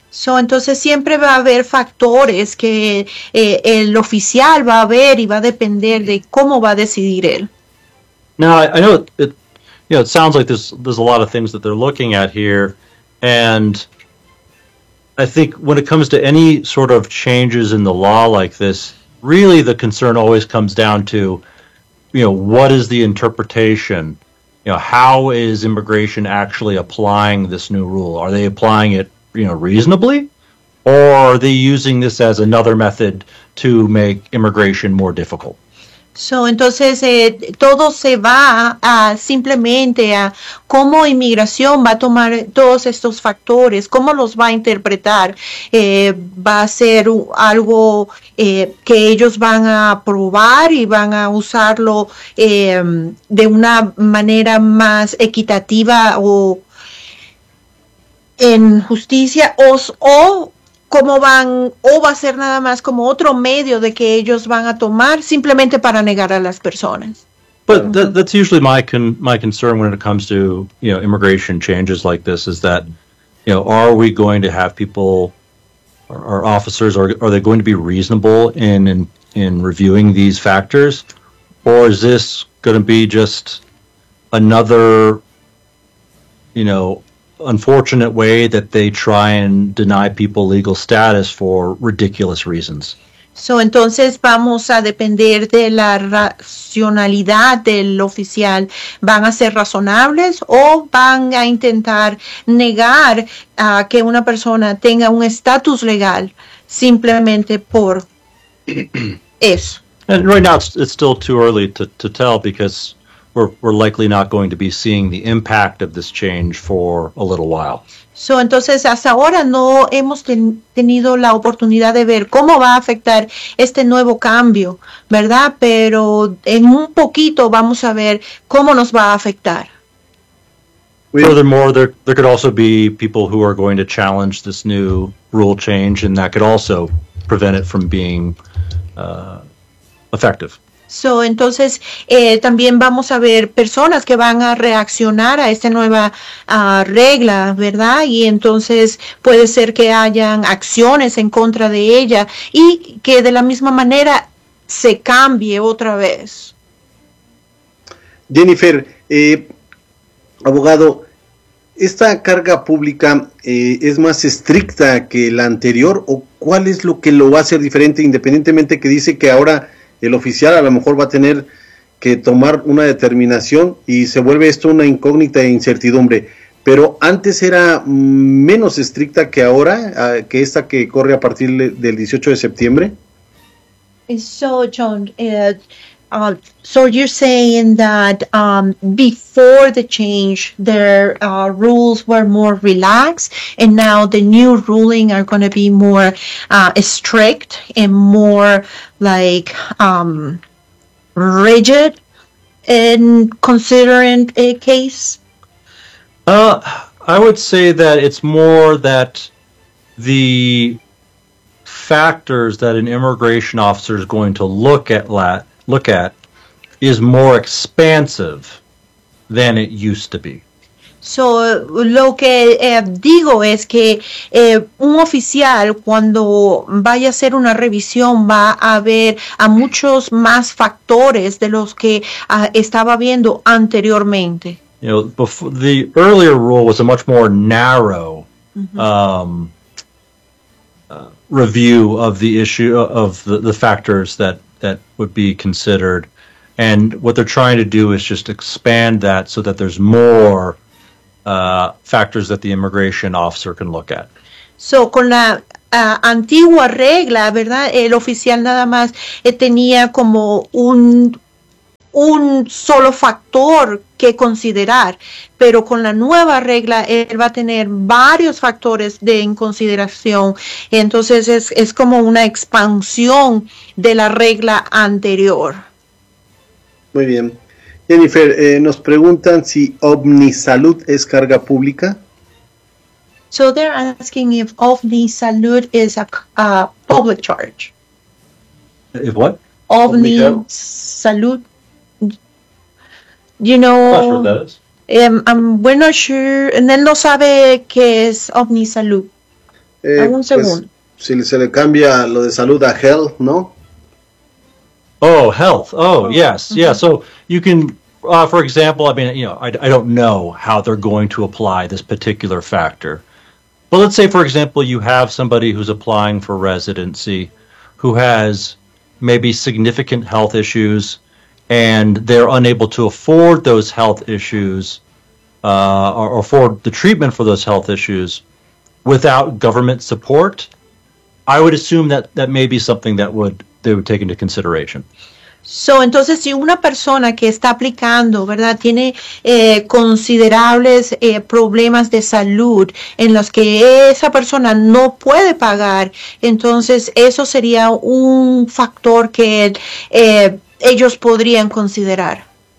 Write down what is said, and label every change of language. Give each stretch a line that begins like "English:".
Spanish: So, entonces siempre va a haber factores que el oficial va a ver y va a depender de cómo va a decidir él.
English: Now, I know it. You know, it sounds like there's a lot of things that they're looking at here, and I think when it comes to any sort of changes in the law like this, really the concern always comes down to, you know, what is the interpretation? You know, how is immigration actually applying this new rule? Are they applying it, you know, reasonably? Or are they using this as another method to make immigration more difficult?
Spanish: So, entonces, todo se va a simplemente a cómo inmigración va a tomar todos estos factores, cómo los va a interpretar. Va a ser algo que ellos van a probar y van a usarlo de una manera más equitativa o en justicia o cómo van, o va a ser nada más como otro medio de que ellos van a tomar simplemente para negar a las personas.
English: But that's usually my concern when it comes to, you know, immigration changes like this, is that, you know, are we going to have people, our officers, are they going to be reasonable in reviewing these factors? Or is this going to be just another, you know, unfortunate way that they try and deny people legal status for ridiculous reasons?
Spanish: So, entonces vamos a depender de la racionalidad del oficial. ¿Van a ser razonables o van a intentar negar a que una persona tenga un estatus legal simplemente por eso?
English: And right now it's still too early to tell, because we're likely not going to be seeing the impact of this change for a little while.
Spanish: So, entonces, hasta ahora no hemos tenido la oportunidad de ver cómo va a afectar este nuevo cambio, ¿verdad? Pero en un poquito vamos a ver cómo nos va a afectar.
English: Furthermore, there could also be people who are going to challenge this new rule change, and that could also prevent it from being effective.
Spanish: So, entonces, también vamos a ver personas que van a reaccionar a esta nueva regla, ¿verdad? Y entonces puede ser que hayan acciones en contra de ella y que de la misma manera se cambie otra vez. Jennifer, abogado, ¿esta carga pública es más estricta que la anterior, o cuál es lo que lo va a hacer diferente, independientemente que dice que ahora el oficial a lo mejor va a tener que tomar una determinación y se vuelve esto una incógnita e incertidumbre? Pero antes era menos estricta que ahora, que esta que corre a partir del 18 de septiembre.
English: So, John, so you're saying that before the change, their rules were more relaxed, and now the new ruling are going to be more strict and more like rigid in considering a case? I would say that it's more that the factors that an immigration officer is going to look at is more expansive than it used to be.
Spanish: So, lo que digo es que un oficial, cuando vaya a hacer una revisión, va a ver a muchos más factores de los que estaba viendo anteriormente.
English: You know, before, the earlier rule was a much more narrow review of the issue of the factors that would be considered, and what they're trying to do is just expand that so that there's more factors that the immigration officer can look at.
Spanish: So, con la antigua regla, ¿verdad? El oficial nada más tenía como un solo factor que considerar, pero con la nueva regla él va a tener varios factores en consideración. Entonces es como una expansión de la regla anterior. Muy bien. Jennifer, nos preguntan si OmniSalud es carga pública.
English: So they're asking if OmniSalud is a public charge. If what? OmniSalud. You know, I'm not sure that is. We're not sure. And then
Spanish: no sabe que es OmniSalud. Pues, si se le cambia lo de salud a health, ¿no?
English: Oh, health. Oh, yes. Mm-hmm. Yeah. So you can, for example, I mean, you know, I don't know how they're going to apply this particular factor. But let's say, for example, you have somebody who's applying for residency who has maybe significant health issues, and they're unable to afford those health issues or afford the treatment for those health issues without government support, I would assume that that may be something that would they would take into consideration.
Spanish: So, entonces, si una persona que está aplicando, ¿verdad?, tiene considerables problemas de salud en los que esa persona no puede pagar, entonces eso sería un factor que ellos podrían considerar.